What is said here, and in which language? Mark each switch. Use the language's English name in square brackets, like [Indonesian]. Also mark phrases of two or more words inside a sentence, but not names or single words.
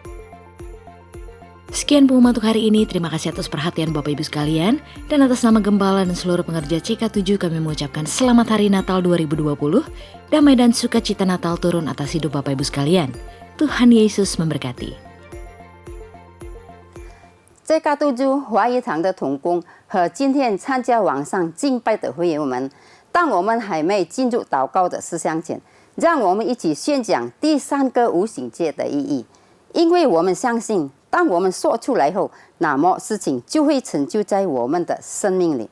[Indonesian] Sekian pengumuman untuk hari ini, terima kasih atas perhatian Bapak Ibu sekalian. Dan atas nama Gembala dan seluruh pengerja CK7 kami mengucapkan Selamat Hari Natal 2020. Damai dan sukacita Natal turun atas hidup Bapak Ibu sekalian. Tuhan Yesus memberkati. [Chinese] CK7华语堂的同工和今天参加网上敬拜的会友们，当我们还没进入祷告的思想前，让我们一起宣讲第3个无形界的意义。因为我们相信，当我们说出来后，那么事情就会成就在我们的生命里。